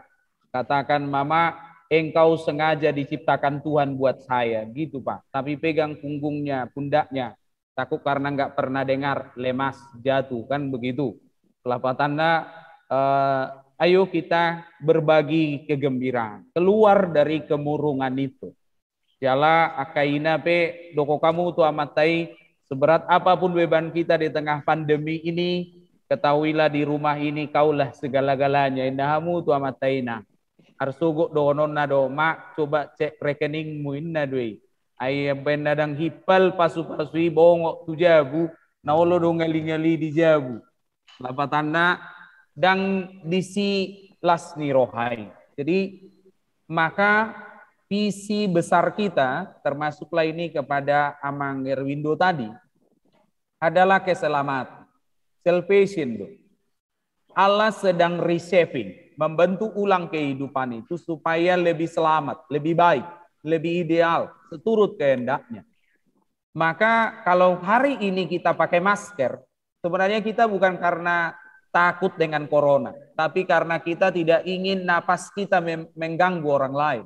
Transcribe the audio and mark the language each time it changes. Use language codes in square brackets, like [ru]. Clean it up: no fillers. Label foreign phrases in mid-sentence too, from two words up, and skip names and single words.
[id] Katakan, Mama, engkau sengaja diciptakan Tuhan buat saya, gitu Pak. Tapi pegang punggungnya, pundaknya. Takut karena nggak pernah dengar, lemas, jatuh, kan begitu. Kelapa tanda, ayo kita berbagi kegembiraan. Keluar dari kemurungan itu. [bbc] Jala akaina pe doko kamu tu amatai, [id] seberat apapun beban kita di tengah pandemi ini, ketahuilah di rumah ini kaulah segala-galanya. [bbc] Indahamu tu amataina. Arsuguk donon na do mak [id] coba cek rekeningmu [bbc] inna doi ayam benadang hipal pasu-pasui bongok tu jabu naolo do ngali-ngali di jabu lapatanda dan disi lasni rohai. [id] Jadi maka visi besar kita termasuklah ini kepada Amang Erwindo tadi adalah keselamatan, salvation do. Allah sedang reshaping, membentuk ulang kehidupan itu supaya lebih selamat, lebih baik, lebih ideal, seturut kehendaknya. Maka kalau hari ini kita pakai masker, sebenarnya kita bukan karena takut dengan corona, tapi karena kita tidak ingin napas kita mengganggu orang lain.